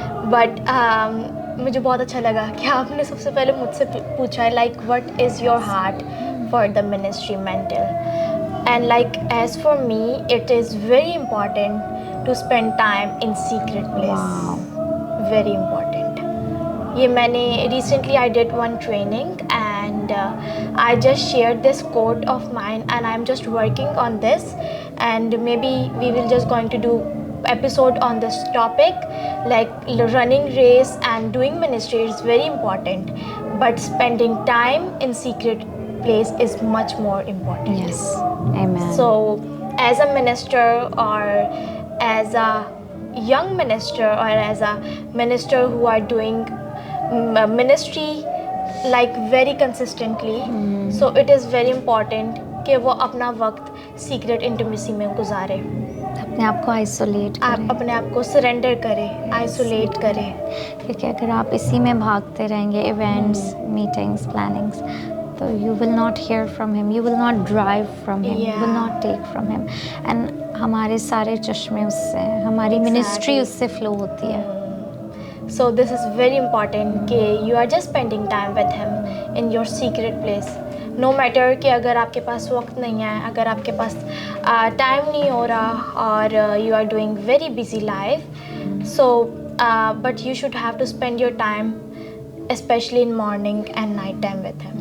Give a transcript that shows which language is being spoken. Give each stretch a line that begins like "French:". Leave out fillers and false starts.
Urdu: But مجھے بہت اچھا لگا کہ آپ نے سب سے پہلے مجھ سے پوچھا ہے
English: like what is your heart for the ministry mantle. And like as for me, it is very important to spend time in secret place. Wow. Very important.
Urdu: یہ میں نے
English: recently I did one training and I just shared this quote of mine and I'm just working on this, and maybe we will just going to do episode on this topic, like running race and doing ministry is very important, but spending time in secret place is much more important. Yes. Amen. So as a minister or as a young minister or as a minister who are doing ministry like very consistently, so it is very important
Urdu: کہ وہ اپنا وقت secret intimacy میں گزارے, اپنے آپ کو isolate کریں, آپ اپنے آپ کو سرنڈر کرے, آئسولیٹ کرے. کیونکہ اگر آپ اسی میں بھاگتے رہیں گے, ایونٹس, میٹنگس, پلاننگس, تو
English: You will not hear from him, you will not drive from him, you will not take from him.
Urdu: اینڈ ہمارے سارے چشمے اس سے ہیں, ہماری منسٹری اس سے فلو ہوتی ہے.
English: So this is very important کہ you are just spending time with him in your secret place. No matter
Urdu: کہ اگر آپ کے پاس وقت نہیں ہے, اگر آپ کے پاس ٹائم نہیں ہو رہا, اور
English: you are doing very busy life, so but you should have to spend your time especially in morning and night time with him.